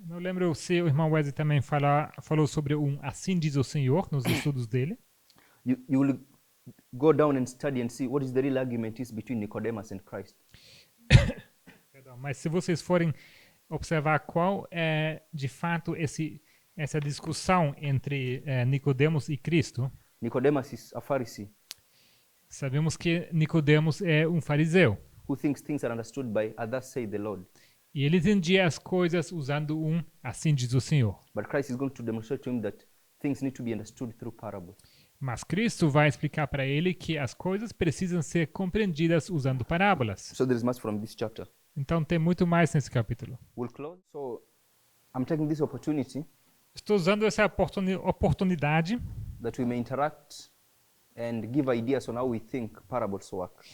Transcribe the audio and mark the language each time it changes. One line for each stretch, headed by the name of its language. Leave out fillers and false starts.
Portuguese: Não lembro se o irmão Wesley também falou sobre assim diz o Senhor nos estudos dele.
English: You will go down and study and see what is the real argument is between Nicodemus and Christ.
Portuguese: Perdão, mas se vocês forem observar qual é de fato essa discussão entre Nicodemos e Cristo,
English: Nicodemus is a Pharisee
Portuguese: sabemos que Nicodemos é um fariseu.
English: who thinks things are understood by thus said the Lord.
Portuguese: E ele entendia as coisas usando assim diz o Senhor.
English: But Christ is going to demonstrate to him that things need to be understood through parables.
Portuguese: Mas Cristo vai explicar para ele que as coisas precisam ser compreendidas usando parábolas.
English: So there is much from this chapter.
Portuguese: Então tem muito mais nesse capítulo.
English: We'll close. So I'm taking this opportunity
Portuguese: Estou usando essa oportunidade
English: that we may interact and give ideas on how we think parables work.